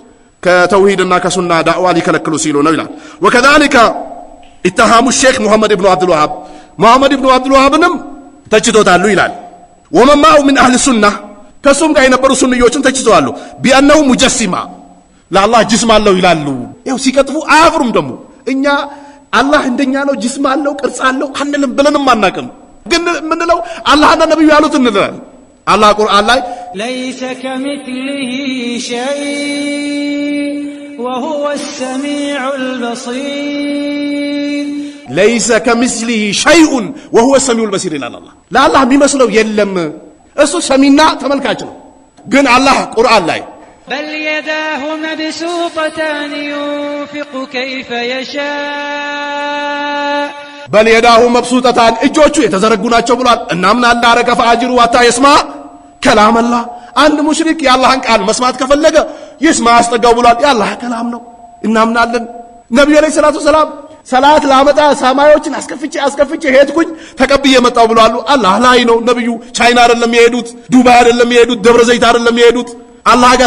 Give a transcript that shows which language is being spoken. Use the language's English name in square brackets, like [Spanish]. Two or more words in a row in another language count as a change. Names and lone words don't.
[Amharic] ከተውሂድና ከሱና ዳዕዋ ሊከለክሉ ሲሉ ነው ይላል። [Arabic] وكذلك اتهموا [Amharic] ሼክ ሙሐመድ ኢብኑ አብዱል ወሃብ ሙሐመድ ኢብኑ አብዱል ወሃብንም ተችቶታሉ ይላል። [Arabic] ومعه من أهل السنة [Amharic] ከሱም ጋር የነበሩ ሱንዮችን ተችተዋሉ። [Arabic] بأنه مجسمة [Amharic] ለአላህ ጅስም አለው ይላሉ። ይኸው ሲቀጥፉ አያፍሩም። ደግሞ እኛ አላህ እንደኛ ነው ጅስም አለው ቅርጽ አለው አንልም ብለንም አናቅም። ግን ምንለው አላህና ነብዩ ያሉት እንላለን። አላህ ቁርአን ላይ [Arabic] ليس كمثله شيء وهو السميع البصير ليس كمثله شيء وهو السميع البصير [Amharic] ይላል። አላህ ለአላህ የሚመስለው የለም። እሱ ሰሚና ተመልካች ነው። ግን አላህ ቁርአን ላይ [Arabic] بل يداه مبسوطتان ينفق كيف يشاء بل يداه مبسوطتان [Amharic] እጆቹ የተዘረጉ ናቸው ብሏል። እናምናለን። [Arabic] استجارك فأجره حتى يسمع كلام الله። [Amharic] አንድ ሙሽሪክ የአላህን ቃል መስማት ከፈለገ ይስማ አስጠጋው ብሏል። የአላህ ከላም ነው። እናምናለን። ነብዩ [Arabic] عليه الصلاة السلام [Amharic] ሰላት ላመጣ ሰማዮችን አስከፍቼ ሄድኩኝ ተቀብዬ መጣው ብለዋል። አላህ ላይ ነው። ነብዩ ቻይና አይደለም የሄዱት፣ ዱባይ አይደለም የሄዱት፣ ደብረ ዘይት አይደለም የሄዱት፣ አላህ ጋር